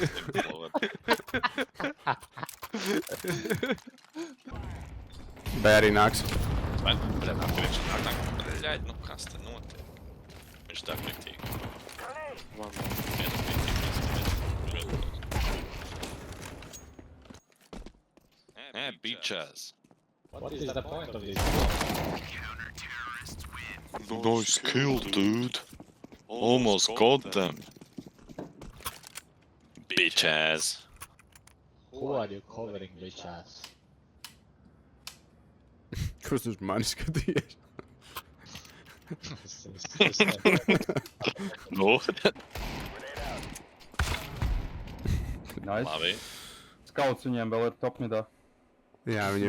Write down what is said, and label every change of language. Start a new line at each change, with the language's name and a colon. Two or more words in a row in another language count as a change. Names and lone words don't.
Latvian: Vai arī nāks? Vai, bļaļ, nu kas te notiek? Viņš tā kriktīgi. Nē,
English: bitches. What is the point of this? Nice kill, dude. Almost got them. Bitch ass. Who are you covering, bitch ass?
Latvian: Kurš uz mani skatījies? No. Nice. Labi. Skauts viņiem vēl ir top midā. Jā, viņiem